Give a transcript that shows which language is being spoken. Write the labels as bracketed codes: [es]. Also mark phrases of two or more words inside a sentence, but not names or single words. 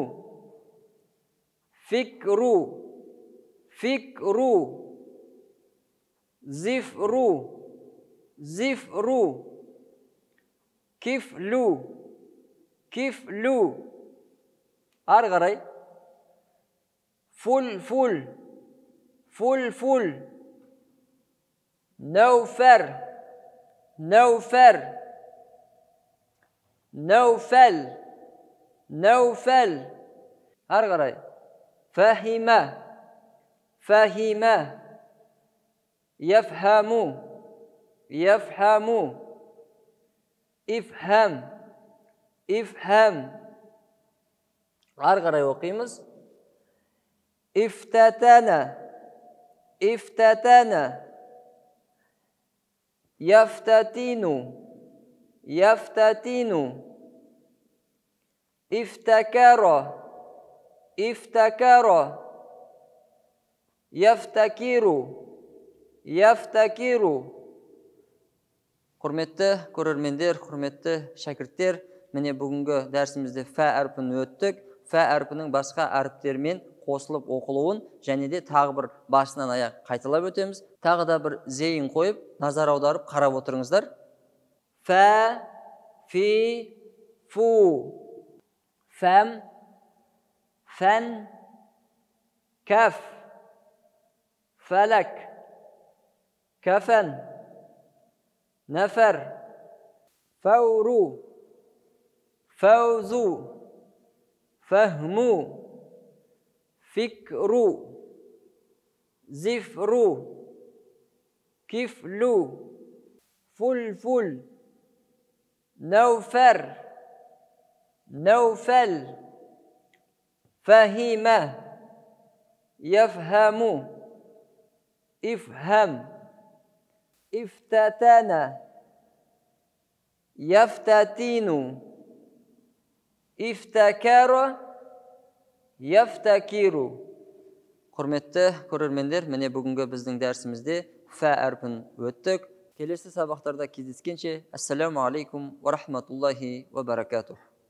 [ar] فكر فكر زفر زفر كفلو كفلو أرغري فل فل فل فل نوفر نوفر نوفل نوفل أرغري فهم فهم يفهم يفهم افهم، افهم. [kk] Arqaray oquymiz. [ar] افتتنا، افتتنا. يفتتن، يفتتن. افتكر، افتكر. يفتكر، يفتكر. [kk] Құрметті көрермендер, құрметті шәкірттер, міне бүгінгі дәрісімізде фә әрпін өттік. Фә әрпінің басқа әріптермен қосылып оқылуын, және де тағы бір басынан аяқ қайталап өтеміз. Тағы да бір зейін қойып, назар аударып қарап отырыңыздар. [ar] فَ، فِ، فُ، فهم، فن، كف، فلك، كفن, نفر فور فوز فهم فكر زفر كفل فلفل نوفر نوفل فهم يفهم افهم افتتنا يفتتين افتكر يفتكر. [kk] Құрметті көрермендер, міне бүгінгі біздің дәрісімізде фә әрпін өттік. Келесі сабақтарда кездескенше, [ar] السلام عليكم ورحمة الله وبركاته.